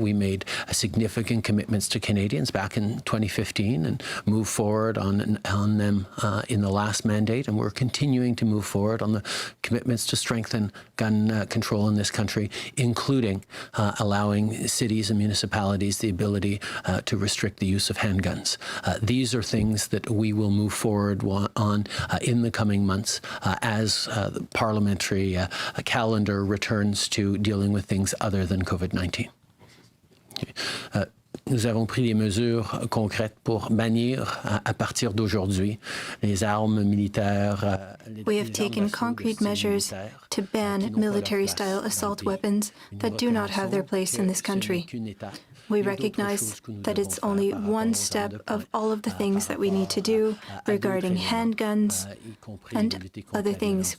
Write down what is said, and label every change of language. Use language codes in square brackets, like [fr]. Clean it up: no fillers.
[en] We made significant commitments to Canadians back in 2015 and moved forward on them in the last mandate, and we're continuing to move forward on the commitments to strengthen gun control in this country, including allowing cities and municipalities the ability to restrict the use of handguns. These are things that we will move forward on in the coming months as the parliamentary calendar returns to dealing with things other than COVID-19. [fr] Nous avons pris des mesures concrètes pour bannir à partir d'aujourd'hui les armes militaires. [en] We have taken concrete measures to ban military-style assault weapons that do not have their place in this country. We recognize that it's only one step of all of the things that we need to do regarding handguns and other things.